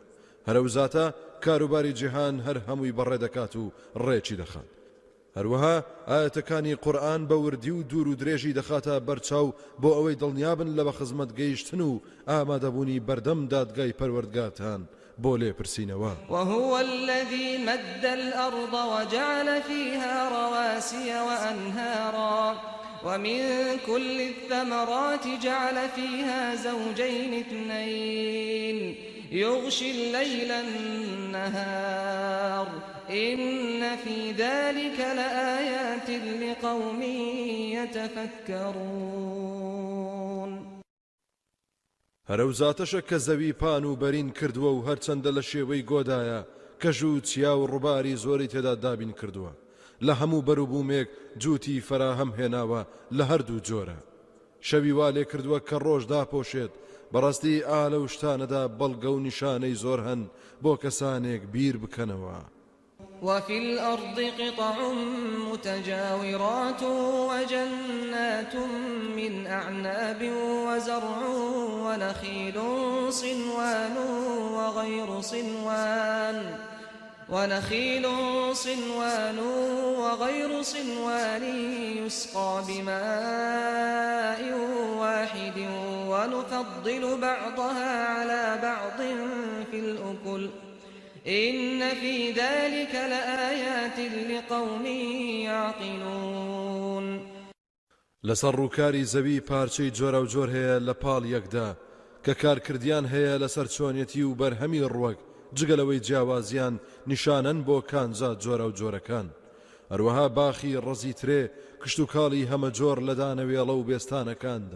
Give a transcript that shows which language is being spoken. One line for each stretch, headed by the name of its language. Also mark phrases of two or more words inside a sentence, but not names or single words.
Central Kurdish: هەرەوزاتە کاروباری جیهان هەر هەمووی بەڕێ دەکات و ڕێکی دەخات. هەروەها ئاەتەکانی قورئان بە وردی و دوور و درێژی دەخاتە بەرچاو بۆ ئەوەی دڵنیابن لە بەخزمەت گەیشتن و ئامادەبوونی بەردەم دادگای پەروەردگارتان بۆ لێپرسینەوە.
Arabic: وهو الذي مد الأرض وجعل فيها رواسي وأنهارا ومن كل الثمرات جعل فيها زوجين اثنين يغشي الليل النهار إن في ذلك لآيات لقوم يتفكرون.
Central Kurdish: هەرەوزاتەشە کە زەوی پان و بەرین کردووە و هەرچەندە لە شێوەی گۆدایە کەژ و چیا و ڕووباری زۆری تێدا دابین کردووە. لە هەموو بەروبوومێک جووتی فەراهەم هێناوە لە هەردوو جۆرە. شەوی وا لێ کردووە کە ڕۆژ داپۆشێت. بەڕاستی ئالە و شتانەدا بەڵگە و نیشانەی زۆر هەن بۆ کەسانێک بیر بکەنەوە.
Arabic: وفي الأرض قطع متجاورات وجنات من أعناب وزرع ونخيل صنوان وغير صنوان يسقى بماء واحد ونفضل بعضها على بعض في الأكل إن في ذلك لآيات لقوم يعقلون.
Central Kurdish: لەسەر ڕووکاری زەوی پارچەی جۆرە و جۆر هەیە لە پاڵ یەکدا کە کارکردیان هەیە لەسەر چۆنیەتی و بەرهەمی ڕووەک جگەلەوەی جیاوازیان نیشانەن بۆ کانزا جۆرە و جۆرەکان. هەروەها باخی ڕەزی ترێ کشت و کاڵی هەمە جۆر لە دانەوێڵە و بێستانەکاندا.